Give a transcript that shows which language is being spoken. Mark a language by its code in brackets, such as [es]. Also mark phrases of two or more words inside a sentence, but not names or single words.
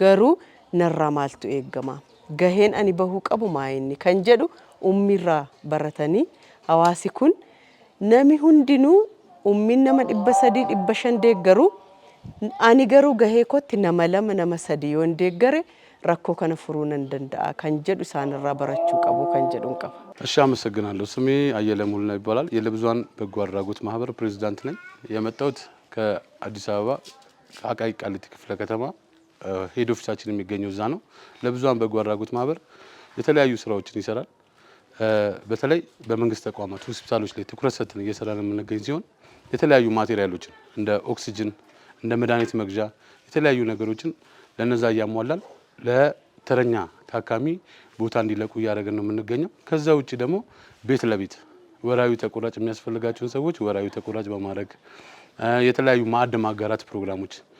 [om] Garuu narraa maaltu eeggama? Gaheen ani bahuu qabu maayinni kan jedhu ummirraa baratanii hawaasi kun nami hundinuu ummin nama 300 500 deeggaru ani garuu gahee kootti nama 2 nama 3 yoon deeggare rakkoo kana furuu nan danda'a kan jedhu isaanirraa barachuu qabu kan jedhuun qaba. [am] እሺ አመሰግናለሁ። ስሜ አየለ ሙሉነህ ይባላል። የለብዙሃን በጎ አድራጎት ማህበር ፕሬዝዳንት ነኝ። የመጣሁት ከአዲስ አበባ ከአቃቂ ቃሊቲ ክፍለ ከተማ ሄድ ኦፊሳችን የሚገኘው እዛ ነው። ለብዙሃን በጎ አድራጎት ማህበር የተለያዩ ስራዎችን ይሰራል። በተለይ በመንግስት ተቋማት ሆስፒታሎች ላይ ትኩረት ሰጥተን እየሰራን የምንገኝ ሲሆን የተለያዩ ማቴሪያሎችን እንደ ኦክሲጅን እንደ መድኃኒት መግዣ የተለያዩ ነገሮችን ለነዛ ያሟላል ለተረኛ ታካሚ ቦታ እንዲለቁ ያደረገን ነው የምንገኘው። ከዛ ውጪ ደግሞ ቤት ለቤት ወራዊ ተቆራጭ የሚያስፈልጋቸውን ሰዎች ወራዊ ተቆራጭ በማድረግ የተለያዩ ማዕድ ማጋራት ፕሮግራሞች